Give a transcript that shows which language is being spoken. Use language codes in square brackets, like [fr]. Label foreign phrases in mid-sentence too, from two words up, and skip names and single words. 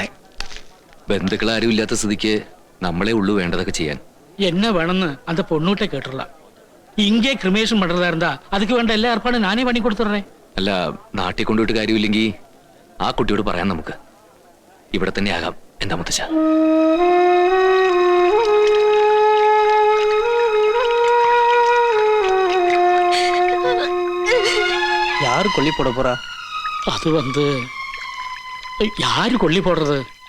[ml] ബന്ധുക്കൾ ആരും ഇല്ലാത്ത സ്ഥിതിക്ക് നമ്മളെ ഉള്ളു വേണ്ടതൊക്കെ ചെയ്യാൻ. [ta] என்ன வேணும்னு அந்த பொண்ணுகிட்ட கேட்டுடலாம். இங்கே கிரிமேஷன் பண்றதா இருந்தா அதுக்கு [ml] வேണ്ട എല്ലാ ഏർപ്പാടും ഞാനേ പണി കൊടുത്തുറേ. അല്ല, നാട്ടിൽ കൊണ്ടുപോയിട്ട് കാര്യമില്ലെങ്കിൽ ആ കുട്ടിയോട് പറയാം, നമുക്ക് ഇവിടെ തന്നെ ആകാം. എന്താ മുത്തച്ഛ? [ta] யாரு கொல்லி போட போறா? அது யாரு கொல்லி போடுறது?